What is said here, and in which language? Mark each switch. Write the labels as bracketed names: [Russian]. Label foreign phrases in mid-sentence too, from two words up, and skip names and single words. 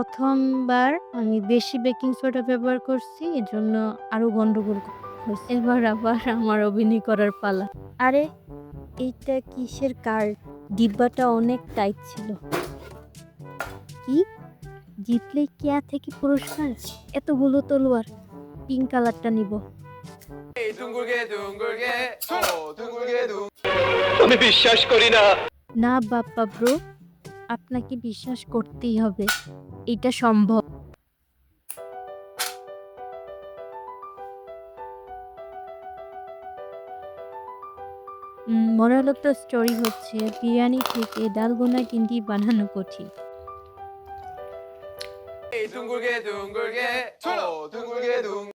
[Bangla] প্রথমবার আমি বেশি বেকিং সোডা ব্যবহার করছি, এজন্য আরো গন্ডগোল হয়েছে। এবার আবার আমার অভিনয় করার পালা। আরে, এইটা কিসের কার্ড? ডিব্বাটা অনেক টাইট ছিল। কি, জিতলে কেয়া থেকে পুরস্কার? এতগুলো তলোয়ার, পিঙ্ক কালারটা নিব। [Korean] 에이 둥글게 둥글게 둥글게 둥 [Bangla] আমি বিশ্বাস করি না। না বাপ্পা ব্রো, আপনাকে বিশ্বাস করতেই হবে, এটা সম্ভব। [English] moral of the story [Bangla] হচ্ছে বিরিয়ানি থেকে ডালগোনা ক্যান্ডি বানানো কঠিন। [Korean] 에이 둥글게 둥글게 둥글게 둥